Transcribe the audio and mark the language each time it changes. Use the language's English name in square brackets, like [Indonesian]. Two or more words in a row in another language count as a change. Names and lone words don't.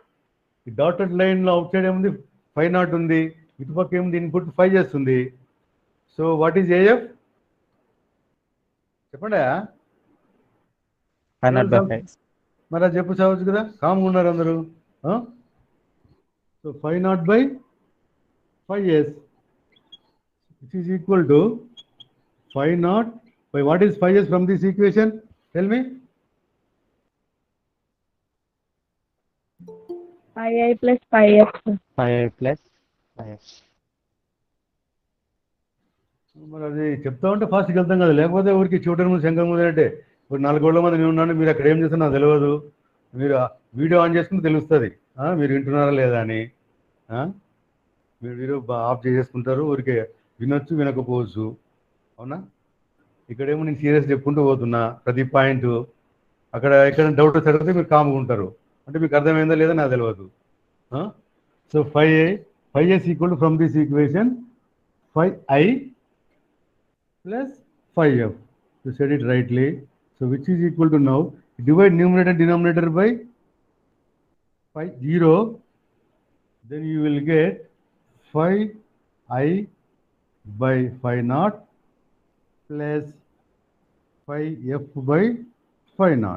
[English] The dotted line outside the phi naught undi. Itu the input phi s undi. So what is AF? [Telugu] Cheppanda? [English] Phi naught by phi. [Telugu] మరి అది చెప్పు చావచ్చు కదా, కామ్గా ఉన్నారు అందరూ. [English] సో phi naught by phi s, which is equal to phi naught by what is phi s from this equation? Tell me. Phi I plus phi f. Phi I plus phi f. [Telugu] మరి అది చెప్తా ఉంటే ఫాస్ట్గా వెళ్తాం కదా, లేకపోతే ఊరికి చూడడం ముందు శంకర్ ముందు అంటే ఇప్పుడు 4 కోట్ల మంది నేను ఉన్నాను, మీరు అక్కడ ఏం చేస్తున్నా నాకు తెలియదు, మీరు [English] video on [Telugu] చేసుకుని తెలుస్తుంది మీరు వింటున్నారా లేదా అని. మీరు [English] video off [Telugu] చేసేసుకుంటారు, ఊరికే వినొచ్చు వినకపోవచ్చు, అవునా? ఇక్కడేమో నేను సీరియస్ చెప్పుకుంటూ పోతున్నా ప్రతి పాయింట్, అక్కడ ఎక్కడ డౌట్ చదివితే మీరు కామ్గా ఉంటారు, అంటే మీకు అర్థమైందా లేదా నాకు తెలియదు. [English] సో phi s equal to from this equation phi I plus phi f. You said it rightly. So which is equal to, now divide numerator and denominator by phi 0, then you will get phi I by phi naught plus phi f by phi naught.